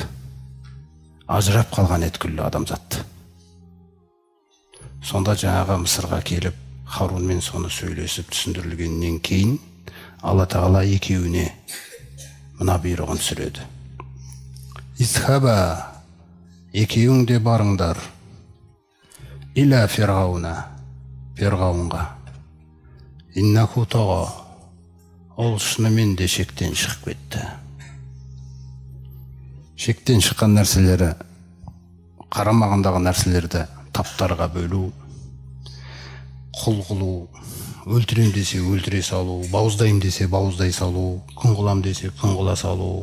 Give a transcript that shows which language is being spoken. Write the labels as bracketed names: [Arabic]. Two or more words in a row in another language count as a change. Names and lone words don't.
[Kazakh] Ажырап қалған еді күллі адамзатты. Сонда жаңағы Мысырға келіп, Харунмен соны сөйлесіп түсіндірілгеннен кейін Алла тағала екеуіне мына бұйрығын түсіреді: Изхаба, екеуің де барыңдар, [Arabic] إلى فرعون, [Kazakh] фирғауынға, [Arabic] إنه طغى, [Kazakh] ол шынымен де шектен шығып кетті. Шектен шыққан нәрселері, қарамағындағы нәрселерді таптарға бөлу, құл қылу, өлтірем десе өлтіре салу, бауыздайым десе бауыздай салу, күн қылам десе күн қыла салу.